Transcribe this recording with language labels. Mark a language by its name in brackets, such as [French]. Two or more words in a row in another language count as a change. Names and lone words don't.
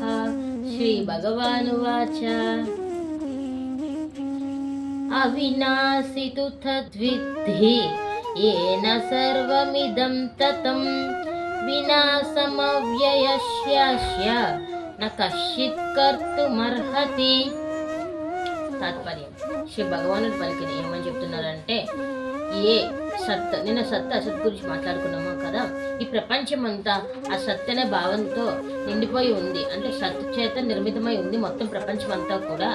[Sanskrit] श्रीभगवानुवाच अविनाशि तु तद्विद्धि येन सर्वमिदं ततं विनाशमव्ययस्यास्य न कश्चित् कर्तुमर्हति। [Telugu] తాత్పర్యం శ్రీ భగవానుడు పలికిన ఏమని చెప్తున్నారంటే, ఏ సత్ నిన్న సత్ అసత్ గురించి మాట్లాడుకున్నాము కదా, ఈ ప్రపంచం అంతా ఆ సత్ అనే భావంతో నిండిపోయి ఉంది. అంటే సత్ చేత నిర్మితమై ఉంది మొత్తం ప్రపంచం అంతా కూడా.